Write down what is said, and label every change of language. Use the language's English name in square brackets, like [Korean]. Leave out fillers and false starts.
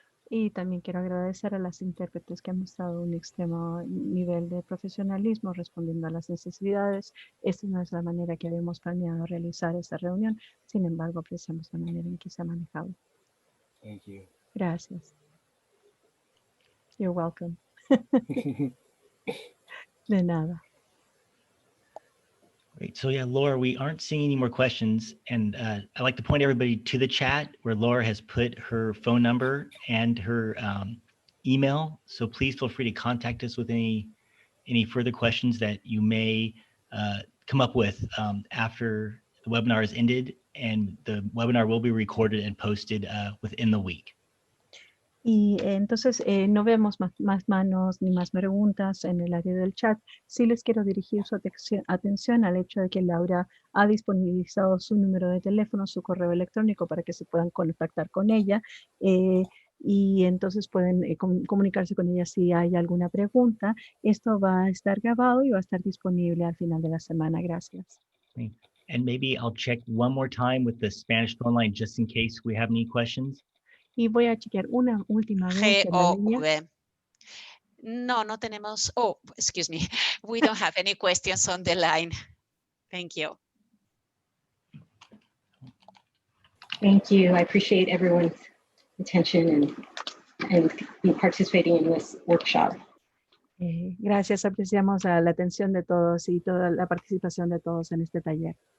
[Spanish] Y también quiero agradecer a las intérpretes que han mostrado un extremo nivel de profesionalismo respondiendo a las necesidades. Esta no es la manera que habíamos planeado realizar esta reunión. Sin embargo, apreciamos la manera en que se ha manejado. [English] Thank you. [Spanish] Gracias. [English] You're welcome. [Spanish] De nada. [English] Great. So yeah, Laura, we aren't seeing any more questions. And I'd like to point everybody to the chat where Laura has put her phone number and her email. So please feel free to contact us with any further questions that you may come up with after the webinar is ended. And the webinar will be recorded and posted within the week. [Spanish] Y entonces no vemos más manos ni más preguntas en el área del chat. Sí les quiero dirigir su atención al hecho de que Laura ha disponibilizado su número de teléfono, su correo electrónico para que se puedan contactar con ella. Y entonces pueden comunicarse con ella si hay alguna pregunta. Esto va a estar grabado y va a estar disponible al final de la semana. Gracias. [English] And maybe I'll check one more time with the Spanish phone line just in case we have any questions. [Spanish] Y voy a chequear una última vez en la línea. No tenemos. [English] Oh, excuse me. We don't have any questions on the line. Thank you. Thank you. I appreciate everyone's attention and participating in this workshop. [Spanish] Gracias, apreciamos la atención de todos y toda la participación de todos en este taller.